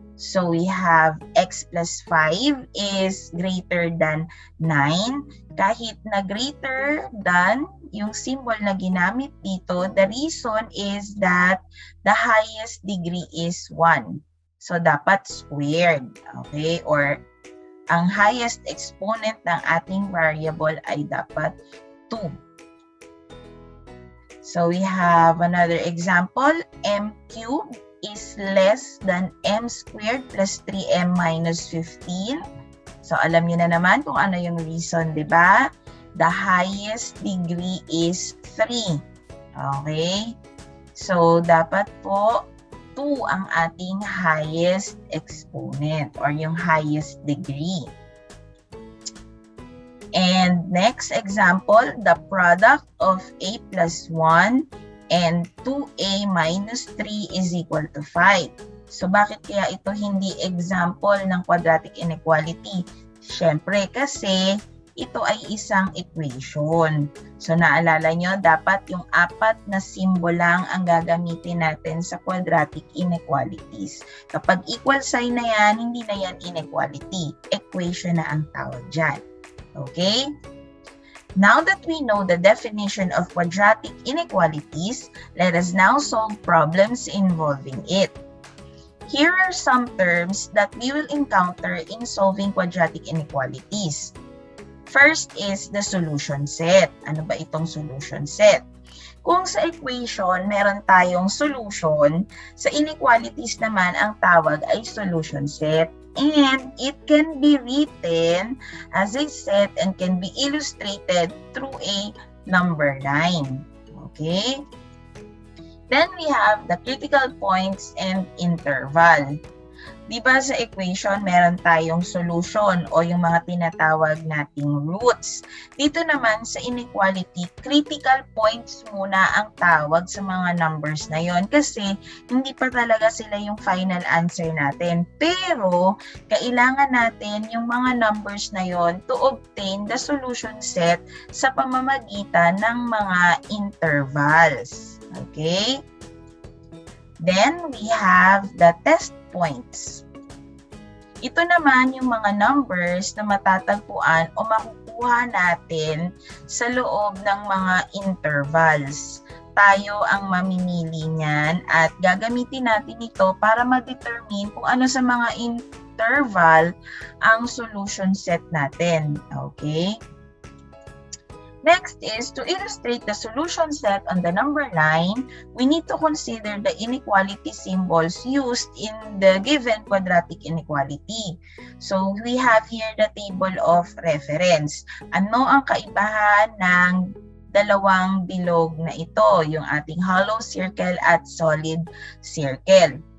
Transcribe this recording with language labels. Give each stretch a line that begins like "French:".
English: So we have x plus 5 is greater than 9.
Filipino: Kahit na
English: greater than yung symbol
Filipino: na ginamit dito,
English: the reason is that the highest degree is 1.
Filipino: So dapat squared. Okay? Or ang highest exponent ng ating variable ay dapat 2.
English: So we have another example, m cubed is less than m squared plus 3m minus 15.
Filipino: So alam niyo na naman kung ano yung reason, di ba?
English: The highest degree is 3.
Filipino: Okay? So dapat po 2 ang ating highest exponent or yung highest degree.
English: And next example, the product of a plus 1 and 2a minus 3 is equal to 5.
Filipino: So, bakit kaya ito hindi example ng quadratic inequality? Siyempre, kasi ito ay isang equation. So, naalala nyo, dapat yung apat na symbol lang ang gagamitin natin sa quadratic inequalities. Kapag equal sign na yan, hindi na yan inequality. Equation na ang tawag dyan. Okay?
English: Now that we know the definition of quadratic inequalities, let us now solve problems involving it. Here are some terms that we will encounter in solving quadratic inequalities. First is the solution set.
Filipino: Ano ba itong solution set? Kung sa equation, meron tayong solution, sa inequalities naman ang tawag ay solution set.
English: And it can be written as a set and can be illustrated through a number line. Okay? Then we have the critical points and interval.
Filipino: Di ba sa equation, meron tayong solution o yung mga tinatawag nating roots. Dito naman sa inequality, critical points muna ang tawag sa mga numbers na yon kasi hindi pa talaga sila yung final answer natin. Pero, kailangan natin yung mga numbers na yon
English: to obtain the solution set
Filipino: sa pamamagitan ng mga intervals. Okay?
English: Then, we have the test points.
Filipino: Ito naman yung mga numbers na matatagpuan o makukuha natin sa loob ng mga intervals. Tayo ang mamimili niyan at gagamitin natin ito para ma-determine kung ano sa mga interval ang solution set natin. Okay?
English: Next is, to illustrate the solution set on the number line, we need to consider the inequality symbols used in the given quadratic inequality. So, we have here the table of reference.
Filipino: Ano ang kaibahan ng dalawang bilog na ito, yung ating hollow circle at solid circle?